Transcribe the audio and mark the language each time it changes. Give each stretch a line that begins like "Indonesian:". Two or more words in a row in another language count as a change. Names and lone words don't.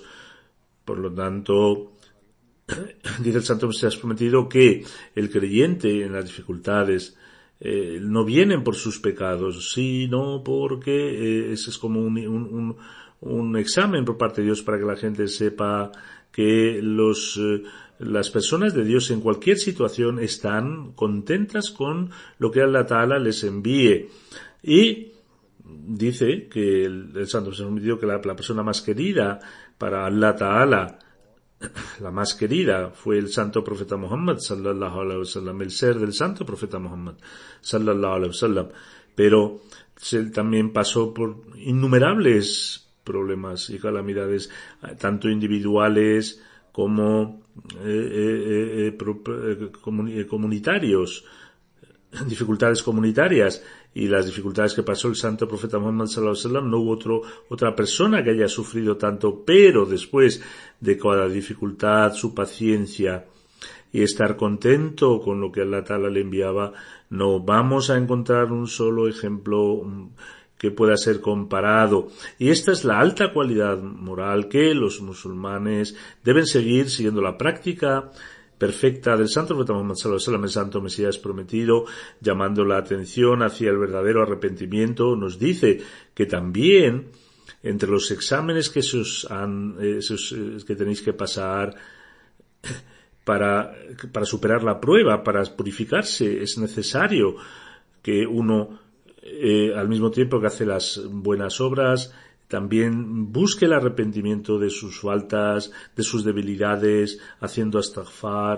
Spanish: Por lo tanto, dice el Santo Mesías prometido que el creyente en las dificultades no vienen por sus pecados, sino porque ese es como un examen por parte de Dios para que la gente sepa que las personas de Dios en cualquier situación están contentas con lo que
Arabic: الله تعالى
Spanish: les envíe. Y dice que el Santo Mesías prometido que la persona más querida para
Arabic: الله تعالى,
Spanish: la más querida, fue el santo profeta Muhammad
Arabic: صلى الله عليه وسلم,
Spanish: el ser del santo profeta Muhammad
Arabic: صلى الله عليه وسلم.
Spanish: Pero él también pasó por innumerables problemas y calamidades, tanto individuales como comunitarios, dificultades comunitarias, y las dificultades que pasó el santo profeta Muhammad
Arabic: صلى الله عليه وسلم,
Spanish: no hubo otra persona que haya sufrido tanto, pero después de cada dificultad, su paciencia y estar contento con lo que
Arabic: الله تعالى
Spanish: le enviaba, no vamos a encontrar un solo ejemplo que pueda ser comparado. Y esta es la alta cualidad moral que los musulmanes deben seguir, siguiendo la práctica perfecta del santo profeta Muhammad
Arabic: صلى الله عليه وسلم,
Spanish: el santo Mesías prometido, llamando la atención hacia el verdadero arrepentimiento. Nos dice que también entre los exámenes que que tenéis que pasar para superar la prueba, para purificarse, es necesario que uno, al mismo tiempo que hace las buenas obras, también busque el arrepentimiento de sus faltas, de sus debilidades, haciendo astaghfar.